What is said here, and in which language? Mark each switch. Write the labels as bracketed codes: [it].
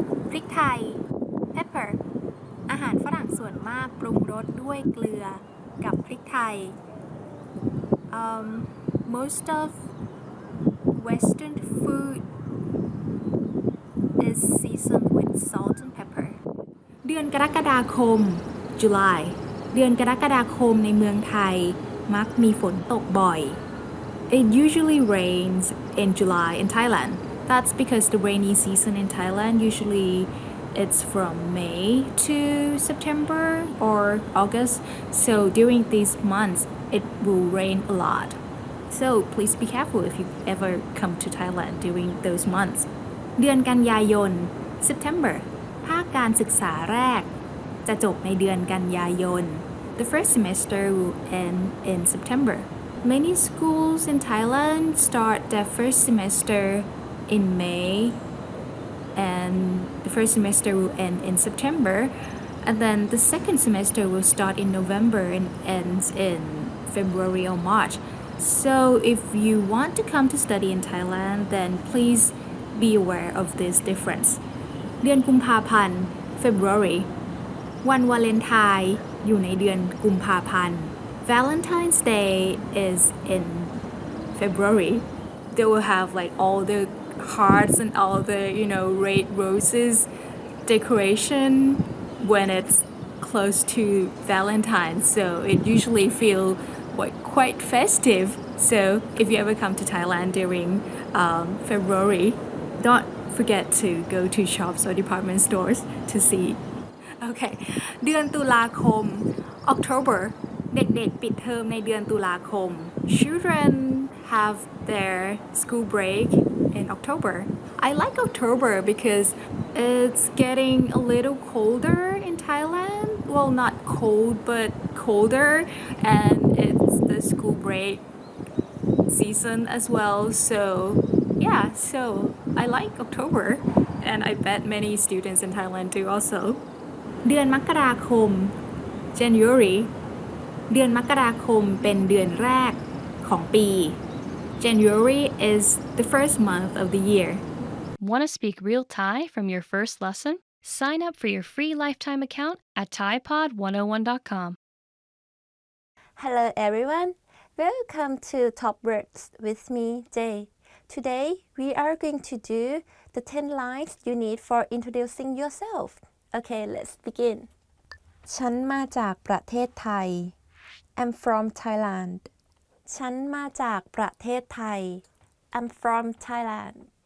[en] พริกไทย pepper. [th] อาหารฝรั่งส่วนมากปรุงรสด้วยเกลือกับพริกไทย [en] Most of Western food is seasoned with salt and pepper. [th] เดือนกรกฎาคม July. เดือนกรกฎาคมในเมืองไทยมักมีฝนตกบ่อย [en] It usually rains in July in Thailand. That's because the rainy season in Thailand usually it's from May to September or August. So during these months it will rain a lot. So please be careful if you ever come to Thailand during those months. [th] เดือนกันยายน September ภาคการศึกษาแรกจะจบในเดือนกันยายน [en] The first semester will end in September. Many schools in Thailand start their first semester in May and the first semester will end in September and then the second semester will start in November and ends in February or March. So if you want to come to study in Thailand, then please be aware of this difference. [th] เดือนกุมภาพันธ์ February วันวาเลนไทน์อยู่ในเดือนกุมภาพันธ์ [en] Valentine's Day is in February. They will have like all the hearts and all the red roses decoration when it's close to Valentine's. So it usually feels quite festive. So if you ever come to Thailand during February, don't forget to go to shops or department stores to see. Okay. เดือนตุลาคม October [th] เด็กๆปิดเทอมในเดือนตุลาคม [en] Children have their school break in October. I like October because it's getting a little colder in Thailand. Well, not cold, but colder, and it's the school break season as well. So yeah, so I like October, and I bet many students in Thailand do also. [th] เดือนมกราคม January เดือนมกราคมเป็นเดือนแรก ของปี [en] January is the first month of the year. Want to speak real Thai from your first lesson? Sign up for your free lifetime account at ThaiPod101.com. Hello everyone, welcome to Top Words with me, Jay. Today we are going to do the 10 lines you need for introducing yourself. Okay, let's begin. [th] ฉันมาจากประเทศไทย [en] I'm from Thailand. [th] ฉันมาจากประเทศไทย [en] I'm from Thailand.